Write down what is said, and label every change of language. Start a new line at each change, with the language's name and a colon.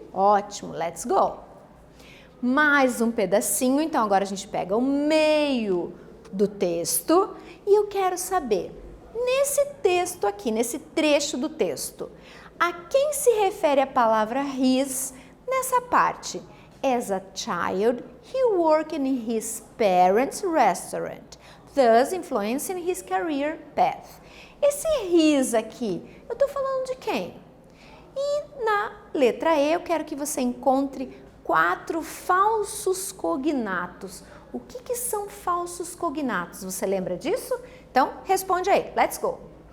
Portuguese: Ótimo,
English: let's go!
Portuguese: Mais um pedacinho, então agora a gente pega o meio do texto e eu quero saber, nesse texto aqui, nesse trecho do texto, a quem se refere a palavra his nessa parte?
English: As a child, he worked in his parents' restaurant, thus influencing his career path.
Portuguese: Esse his aqui, eu estou falando de quem? E na letra E eu quero que você encontre 4 falsos cognatos. O que são falsos cognatos? Você lembra disso? Então, responde aí.
English: Let's go!